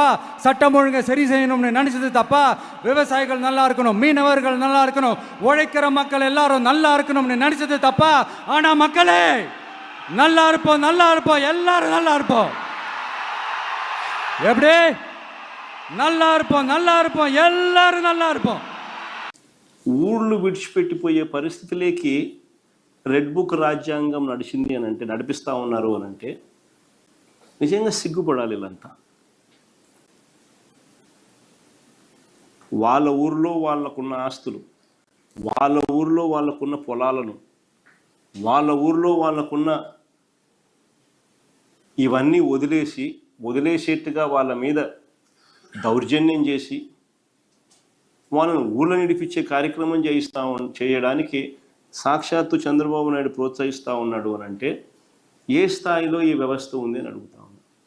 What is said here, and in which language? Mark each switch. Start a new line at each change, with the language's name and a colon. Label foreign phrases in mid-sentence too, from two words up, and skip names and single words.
Tamil: சட்டம் ஒழுங்கை சரி செய்யணும்னு நினைச்சது தப்பா? விவசாயிகள் நல்லா இருக்கணும், மீனவர்கள் நல்லா இருக்கணும், உழைக்கிற மக்கள் எல்லாரும் நல்லா இருக்கணும்னு நினைச்சது தப்பா? ஆனா மக்களே, நல்லா இருப்போம், நல்லா இருப்போம், எல்லாரும் நல்லா இருப்போம். எப்படி? நல்லா இருப்போம், நல்லா இருப்போம், எல்லாரும் நல்லா இருப்போம்.
Telugu: ఊళ్ళు విడిచిపెట్టిపోయే పరిస్థితిలోకి రెడ్ బుక్ రాజ్యాంగం నడిచింది అని అంటే, నడిపిస్తూ ఉన్నారు అని అంటే నిజంగా సిగ్గుపడాలి. వీళ్ళంతా వాళ్ళ ఊర్లో వాళ్ళకున్న ఆస్తులు, వాళ్ళ ఊర్లో వాళ్ళకున్న పొలాలను, వాళ్ళ ఊర్లో వాళ్ళకున్న ఇవన్నీ వదిలేసేట్టుగా వాళ్ళ మీద దౌర్జన్యం చేసి వాళ్ళను ఊళ్ళ నడిపించే కార్యక్రమం చేయడానికి సాక్షాత్తు చంద్రబాబు నాయుడు ప్రోత్సహిస్తూ ఉన్నాడు అని అంటే ఏ స్థాయిలో ఈ వ్యవస్థ ఉంది అని అడుగుతా ఉన్నా.